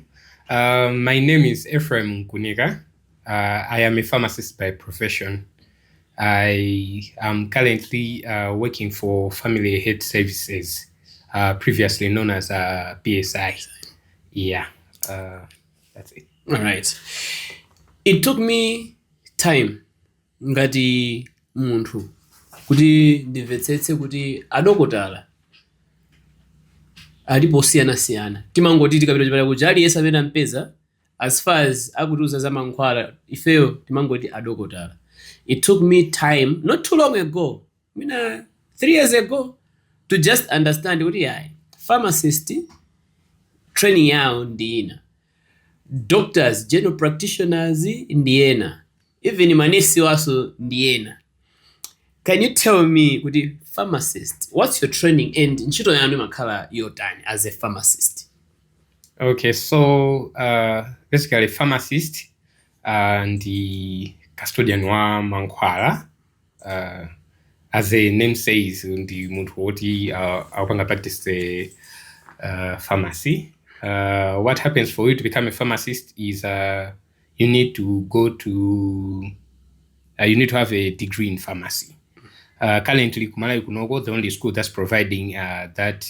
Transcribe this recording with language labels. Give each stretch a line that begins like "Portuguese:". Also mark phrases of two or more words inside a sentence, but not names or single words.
English: My name is Ephraim Nkuniga. I am a pharmacist by profession. I am currently working for Family Health Services, previously known as PSI. Yeah, that's it. All right. It took me time
Nyanja: ngati munthu kuti ndimvetsetse kuti adokotala alipo siyana timangoti tikapita chipatala kuti aliyense amene ampeza
English: as far as
Nyanja: akutiuza za mankhwala ifeyo timangoti adokotala.
English: It took me time, not too long ago, 3 years ago, to just understand what pharmacist training
Nyanja: yao ndiina,
English: doctors, general practitioners ndiena, even
Nyanja: manesi waso ndiena.
English: Can you tell me, pharmacist, what's your training and
Nyanja: ntchito yanu makhala
English: your time as a pharmacist? Okay, so basically pharmacist and the custodian
Nyanja: wa mankhwala,
English: as the name says, the
Nyanja: munthu woti akupanga
English: practice the pharmacy. What happens for you to become a pharmacist is you need to have a degree in pharmacy. Currently, Malawi kunoko, the only school that's providing that.